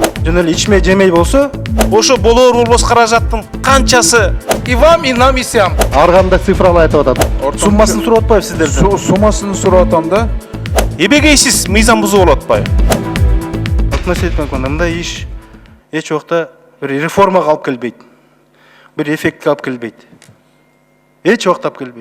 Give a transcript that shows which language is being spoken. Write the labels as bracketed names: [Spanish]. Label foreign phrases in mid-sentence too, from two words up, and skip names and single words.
[Kyrgyz] жөн эле ичмей жемей болсо, ошо болоор болбос каражаттын канчасы [Russian] и вам, и нам, и сям. [Kyrgyz] ар кандай цифралар айтып атат. Суммасын сурап атпайбы сиздерден? Суммасын сурап атам да. Эбегейсиз мыйзам бузуу болуп атпайбы? Мындай иш эч убакта бир реформага алып келбейт. Бир эффектке алып келбейт. Эч убакта алып келбейт.